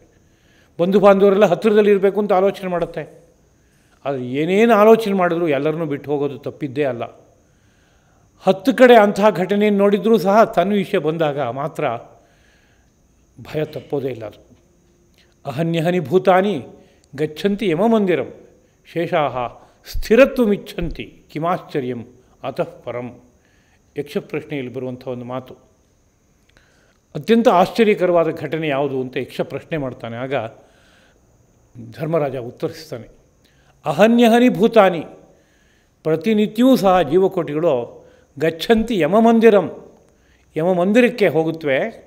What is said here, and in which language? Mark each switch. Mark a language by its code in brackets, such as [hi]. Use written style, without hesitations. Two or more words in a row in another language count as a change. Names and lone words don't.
[kn] ಬಂಧು ಬಾಂಧವರೆಲ್ಲ ಹತ್ತಿರದಲ್ಲಿ ಇರಬೇಕು ಅಂತ ಆಲೋಚನೆ ಮಾಡುತ್ತೆ. ಆದರೆ ಏನೇನು ಆಲೋಚನೆ ಮಾಡಿದ್ರು ಎಲ್ಲರನ್ನೂ ಬಿಟ್ಟು ಹೋಗೋದು ತಪ್ಪಿದ್ದೇ ಅಲ್ಲ. 10 ಕಡೆ ಅಂತಹ ಘಟನೆಯನ್ನು ನೋಡಿದರೂ ಸಹ ತನ್ನ ವಿಷಯ ಬಂದಾಗ ಮಾತ್ರ ಭಯ ತಪ್ಪೋದೇ ಇಲ್ಲ. [sa] ಅದು ಅಹನ್ಯಹನಿ ಭೂತಾನಿ ಗಚ್ಚಂತಿ ಯಮಮಂದಿರಂ ಶೇಷಾಹ ಸ್ಥಿರತ್ವಮಿಚ್ಛಂತಿ ಕಿಮಾಶ್ಚರ್ಯಂ ಅತಃ ಪರಂ. [kn] ಯಕ್ಷಪ್ರಶ್ನೆಯಲ್ಲಿ ಬರುವಂಥ ಒಂದು ಮಾತು. ಅತ್ಯಂತ ಆಶ್ಚರ್ಯಕರವಾದ ಘಟನೆ ಯಾವುದು ಅಂತ ಯಕ್ಷ ಪ್ರಶ್ನೆ ಮಾಡ್ತಾನೆ. ಆಗ ಧರ್ಮರಾಜ ಉತ್ತರಿಸ್ತಾನೆ, [sa] ಅಹನ್ಯಹನಿ ಭೂತಾನಿ, [kn] ಪ್ರತಿನಿತ್ಯವೂ ಸಹ ಜೀವಕೋಟಿಗಳು [sa] ಗಚ್ಚಂತಿ ಯಮಮಂದಿರಂ, [kn] ಯಮಮಂದಿರಕ್ಕೆ ಹೋಗುತ್ತವೆ.